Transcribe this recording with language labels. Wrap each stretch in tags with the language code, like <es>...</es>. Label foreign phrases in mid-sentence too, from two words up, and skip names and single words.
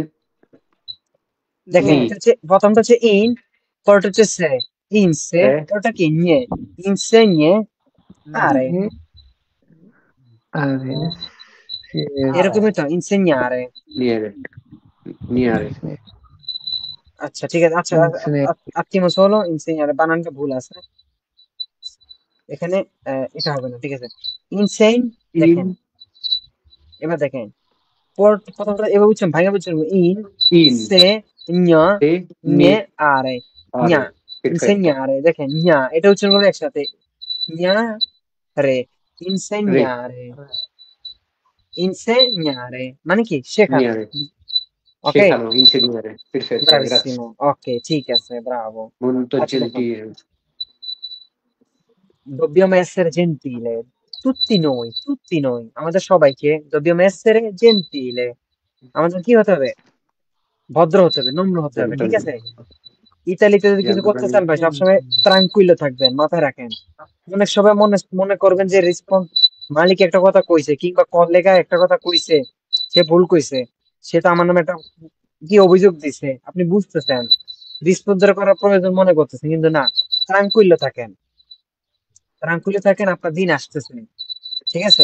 <bn>দেখেন এটা হচ্ছে প্রথমটা হচ্ছে ইন, পরেরটা হচ্ছে সে, ইনসে, পরেরটা কি নিয়ে, ইনসেgne আরে, এরকমই তো ইনসেgnare। নিয়ারে, নিয়ারে, আচ্ছা ঠিক আছে, আচ্ছা</bn> <it>attimo solo,</it> <bn>insegnare বানানটা ভুল আছে এখানে, এটা হবে না, ঠিক আছে। ইনসেইন, দেখেন এবার দেখেন প্রথমটা এবার বুঝছেন, ভাঙা বুঝছেন, ইন ইন সে ঞা সে ঞে আরে, ঞা ইনসেgnare, দেখেন ঞা এটা উচ্চারণ করবে একসাথে, ঞা রে,</bn> <it>insegnare, insegnare মানে কি শেখানো, নিয়ারে,</it> <bn>ওকে শেখানো, ইনসিনিয়েরে,</bn> <it>perfetto, grazie,</it> <bn>ব্রাভিসিমো, ওকে ঠিক আছে, ব্রাভো।</bn> <it>molto</it> <bn>আচ্ছা দেখুন,</bn> <it>gentile, dobbiamo essere gentile, tutti noi,</it> <bn>আমাদের সবাইকে</bn> <it>dobbiamo essere gentile,</it> <bn>আমাদের কি হতে হবে, ভদ্র হতে হবে, নম্র হতে হবে, ঠিক আছে। ইতালিতে যদি কিছু করতে চান ভাই, সবসময় ট্রাঙ্কুইলো থাকবেন, মাথায় রাখেন। অনেক সময় মনে মনে করবেন যে রেসপন্স, মালিক একটা কথা কইছে কিংবা কলিগা একটা কথা কইছে, সে ভুল কইছে, সে তো আমার নামে একটা কি অভিযোগ দিছে, আপনি বুঝতেছেন, রেসপন্স করার প্রয়োজন মনে করতেছেন, কিন্তু না, ট্রাঙ্কুইলো থাকেন, ট্রাঙ্কুইলো থাকেন, আপনার দিন আসতেছে, ঠিক আছে।</bn>